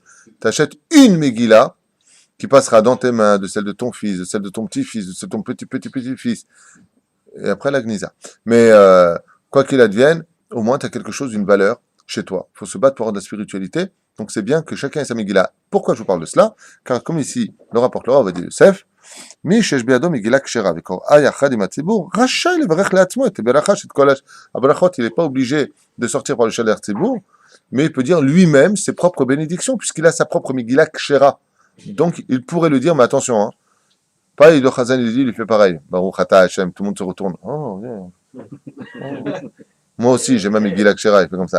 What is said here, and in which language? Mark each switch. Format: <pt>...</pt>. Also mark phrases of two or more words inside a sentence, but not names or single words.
<fr>Tu achètes une Megillah qui passera dans tes mains, de celle de ton fils, de celle de ton petit-fils, de celle de ton petit-fils. Et après la Gnisa. Mais quoi qu'il advienne, au moins tu as quelque chose d'une valeur chez toi. Il faut se battre pour avoir de la spiritualité. Donc c'est bien que chacun ait sa Megillah. Pourquoi je vous parle de cela? Car comme ici, le rapporteur va dire Youssef,</fr> <he>מי שיש בידו מגילה כשרה וקוראה יחד עם הציבור, רשאי לברך לעצמו את ברכה שאת כל הברכות,</he> <fr>il n'est pas obligé de sortir par le</fr> <he>שליח ציבור,</he> <fr>mais il peut dire lui-même ses propres bénédictions, puisqu'il a sa propre</fr> <he>מגילה כשרה.</he> <fr>Donc, il pourrait le dire, mais attention, hein, pas il le Chazan, il dit, il fait pareil.</fr> <he>ברוך אתה השם,</he> <fr>tout le monde se retourne. Oh, yeah. Oh. Moi aussi, j'ai ma</fr> <he>מגילה כשרה,</he> <fr>il fait comme ça.</fr>